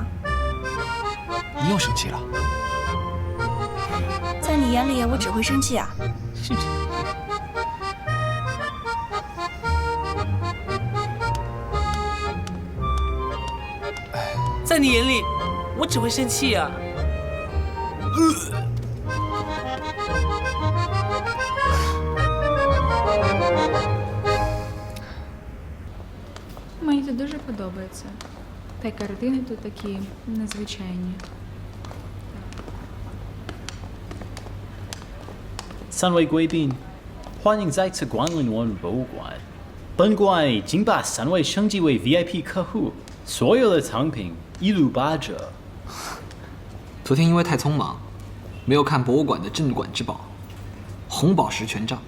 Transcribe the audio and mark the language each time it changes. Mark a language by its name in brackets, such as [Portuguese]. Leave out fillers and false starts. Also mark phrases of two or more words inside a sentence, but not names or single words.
[Chinese] 你又生气了？在你眼里我只会生气啊。在你眼里，我只会生气啊。 [Ukrainian] Мені це дуже подобається. Та й картини тут такі незвичайні. [Chinese] 3 位贵宾，欢迎再次光临我们博物馆。本馆已经把3位升级为 VIP 客户，所有的藏品一律8折。昨天因为太匆忙，没有看博物馆的镇馆之宝——红宝石权杖。